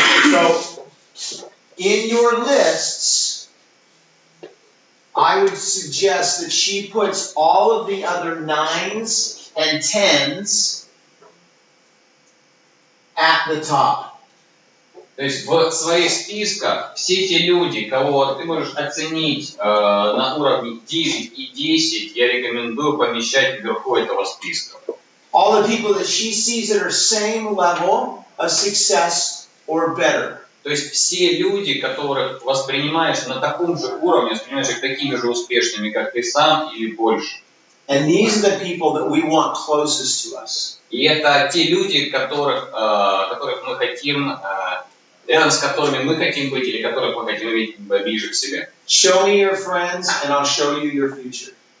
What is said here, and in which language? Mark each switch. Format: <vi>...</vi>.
<en>So, in your lists, I would suggest that she puts all of the other 9s and 10s at the top.</en> <ru>То есть в своих списках все те люди, кого ты можешь оценить на уровне 9 и 10, я рекомендую помещать вверху этого списка.</ru> <en>All the people that she sees at her same level of success or better.</en> <ru>То есть все люди, которых воспринимаешь на таком же уровне, воспринимаешь их такими же успешными, как ты сам, или больше.</ru> <en>And these are the people that we want closest to us.</en> <ru>И это те люди, которых мы хотим, рядом с которыми мы хотим быть, или которых мы хотим иметь ближе к себе.</ru> <en>Show me your friends, and I'll show you your future.</en>